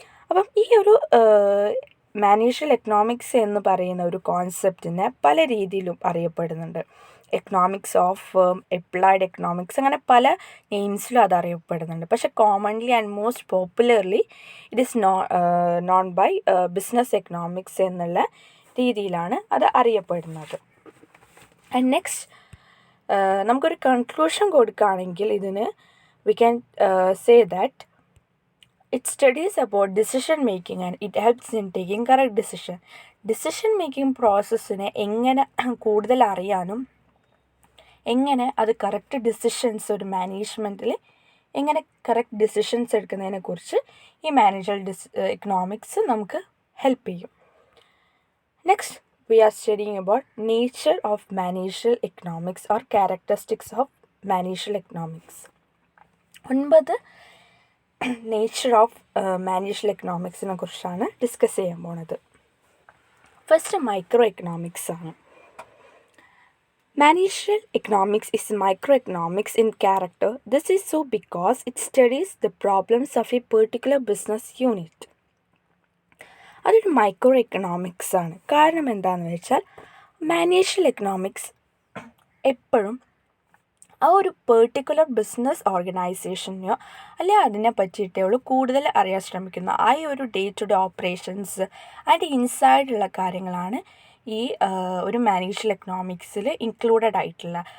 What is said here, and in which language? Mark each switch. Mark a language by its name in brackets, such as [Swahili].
[Malayalam] അപ്പം ഈ ഒരു മാനേജറിയൽ എക്കണോമിക്സ് എന്ന് പറയുന്ന ഒരു കോൺസെപ്റ്റിനെ പല രീതിയിലും അറിയപ്പെടുന്നുണ്ട്. Economics of firm, applied economics, അങ്ങനെ പല നെയിംസിലും അത് അറിയപ്പെടുന്നുണ്ട്. [English] പക്ഷെ commonly and most popularly it is known by business economics [Malayalam] എന്നുള്ള രീതിയിലാണ് അത് അറിയപ്പെടുന്നത്. [English] and next [Malayalam] നമുക്കൊരു [English] conclusion [Malayalam] കൊടുക്കുകയാണെങ്കിൽ ഇതിന് [English] We can say that it studies about decision making and it helps in taking correct decision. [Malayalam] Decision making പ്രോസസ്സിനെ എങ്ങനെ കൂടുതൽ അറിയാനും എങ്ങനെ അത് കറക്റ്റ് ഡിസിഷൻസ് ഒരു മാനേജ്മെൻറ്റിൽ എങ്ങനെ കറക്റ്റ് ഡിസിഷൻസ് എടുക്കുന്നതിനെക്കുറിച്ച് ഈ മാനേജറിയൽ എക്കണോമിക്സ് നമുക്ക് ഹെൽപ്പ് ചെയ്യും. [English] Next we are studying about nature of managerial economics or characteristics of managerial economics. [Malayalam] 9 nature of managerial എക്കണോമിക്സിനെ കുറിച്ചാണ് ഡിസ്കസ് ചെയ്യാൻ പോണത്. ഫസ്റ്റ് മൈക്രോ എക്കണോമിക്സ് ആണ്. [English] Managerial economics is microeconomics in character. This is so because it studies the problems of a particular business unit. [Malayalam] അതൊരു micro economics ആണ്. കാരണം എന്താണെന്ന് വെച്ചാൽ managerial economics എപ്പോഴും ആ ഒരു പെർട്ടിക്കുലർ ബിസിനസ് ഓർഗനൈസേഷനെയോ അല്ലെങ്കിൽ അതിനെ പറ്റിയിട്ടേ ഉള്ളൂ കൂടുതൽ അറിയാൻ ശ്രമിക്കുന്നു. ആ ഒരു ഡേ ടു ഡേ ഓപ്പറേഷൻസ് അതിൻ്റെ ഇൻസൈഡുള്ള കാര്യങ്ങളാണ് ഈ ഒരു മാനേജറിയൽ എക്കണോമിക്സിൽ ഇൻക്ലൂഡഡ് ആയിട്ടുള്ള.